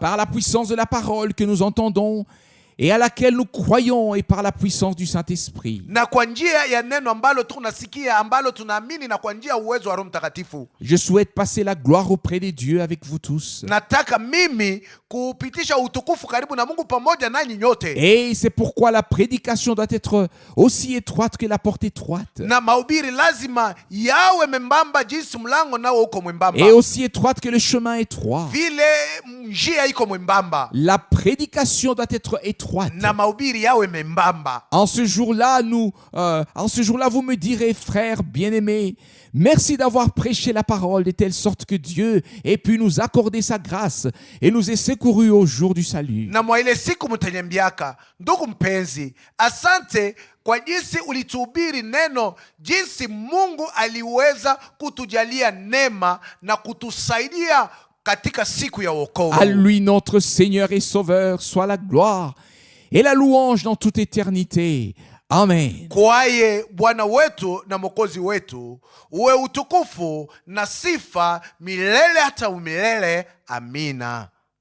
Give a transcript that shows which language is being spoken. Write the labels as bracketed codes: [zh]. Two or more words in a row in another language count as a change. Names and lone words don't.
[fr] Par la puissance de la parole que nous entendons et à laquelle nous croyons, et par la puissance du Saint-Esprit. [sw] na kwa njia ya neno ambalo tunasikia, ambalo tunaamini, na kwa njia ya uwezo wa Roho Mtakatifu. [fr] Je souhaite passer la gloire auprès des dieux avec vous tous. [sw] Nataka mimi kupitisha utukufu karibu na Mungu pamoja nanyi nyote. [fr] Et c'est pourquoi la prédication doit être aussi étroite que la porte étroite. [sw] Na mahubiri lazima yawe membamba jinsi mlango nao uko mwembamba, [fr] Et aussi étroite que le chemin étroit. [sw] vile njia iko mwembamba, [fr] La prédication doit être étroite. [sw] na mahubiri yawe membamba. [fr] En ce jour-là, vous me direz, frères bien-aimés, merci d'avoir prêché la parole de telle sorte que Dieu ait pu nous accorder sa grâce et nous ait secourus au jour du salut. [sw] Na mwa ile siku mtaniambiaka, ndugu mpenzi, asante kwa jinsi ulituhubiri neno, jinsi Mungu aliweza kutujalia neema na kutusaidia katika siku ya wokovu. [fr] À lui, notre Seigneur et Sauveur, soit la gloire et la louange dans toute éternité. Amen. [sw] Kwaye Bwana wetu na Mwokozi wetu uwe utukufu na sifa milele hata milele. Amina.